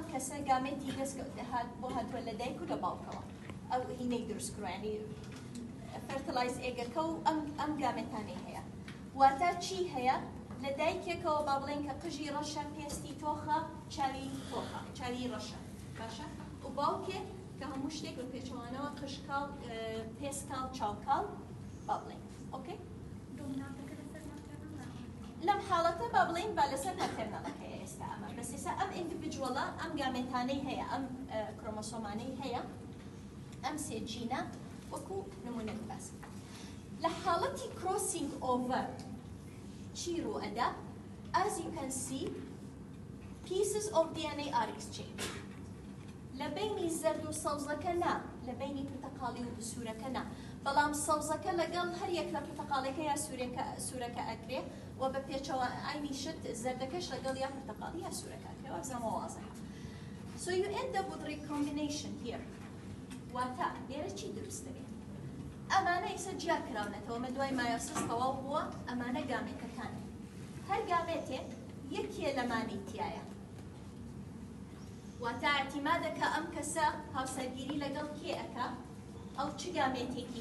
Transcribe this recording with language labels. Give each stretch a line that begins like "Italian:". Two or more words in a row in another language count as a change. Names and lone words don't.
Central Kurdish: کەسە گامێتی دەست بۆ هاتووە لە دایک و لە باوکەوە ئەو هینەی دروست کڕیانی فەرتەلایز ئێگەکە و ئەم گامێتانەی هەیە واتە چی هەیە لە دایکێکەوە با بڵێن کە قژی ڕەشە پێستی تۆخە چاوی تۆخە چاوی ڕەشە باشە و باوکێک کە هەموو شتێک بە پێچەوانەوە قشکاڵ پێستاڵ چاوکاڵ با بڵێن ئۆکێ لەم حاڵەتە با بڵێن با لەسەر مەتێرنەڵە هەیە ئێستا ئەمە بەس ئێستا ئەم ئیندیڤیدوەڵە ئەم گامێتانەی هەیە ئەم کرۆمۆسۆمانەی هەیە ئەم سێ جینە وەکو نمونەت باس لە حاڵەتی
English: crossing over
Central Kurdish: چی ڕوئەدا
English: as you can see pieces of DNA are exchanged
Central Kurdish: لە بینی زەرد و سەوزەکە نا لە بینی پرتەقاڵی و سوورەکە نا بەڵام سەوزەکە لەگەڵ هەر یەک لە پرتەقاڵەکە یا سوورەکە ئەگرێ و بە پێچەوە ئاینی شت زەردەکەش لەگەڵ یا پرتەقاڵی یا سوورەکە ئەگرێ وەبزەمە واضحە
English: so you end up with recombination here
Central Kurdish: واتە لێرە چی دروست دەبێت ئەمانە ئیسە جیا کراونەتەوە مە دوای مایۆسیس تەواو بووە ئەمانە گامێتەکانن هەر گامێتێک یەکێ لەمانی تایە واتە ئەتیمادەکە ئەم کەسە هاوسەرگیری لەگەڵ کێ ئەکا ئەو چ گامێتێکی